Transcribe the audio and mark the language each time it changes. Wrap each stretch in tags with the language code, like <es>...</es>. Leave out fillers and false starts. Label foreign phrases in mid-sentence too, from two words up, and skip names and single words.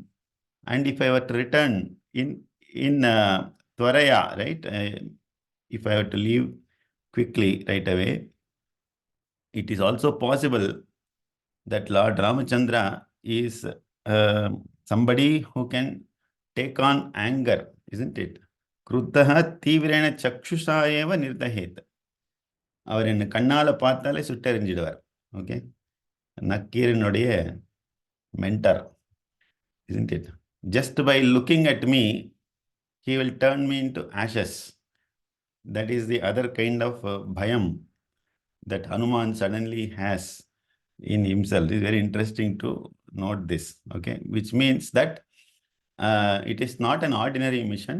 <en>And if I were to return in Tvaraya, right? If I were to leave quickly right away, it is also possible that Lord Ramachandra is somebody who can take on anger, isn't it?</en> <sa>क्रुद्धः तीव्रेण चक्षुषा एव निर्दहेत्.</sa> <ta>அவர் என்ன கண்ணால பார்த்தாலே சுட்டெறிஞ்சிடுவார். ஓகே, நக்கீரனுடைய மென்டர்,</ta> <en>isn't it? Just by looking at me, he will turn me into ashes. That is the other kind of bhayam that Hanuman suddenly has in himself. It is very interesting to note this, okay? Which means that it is not an ordinary mission.</en>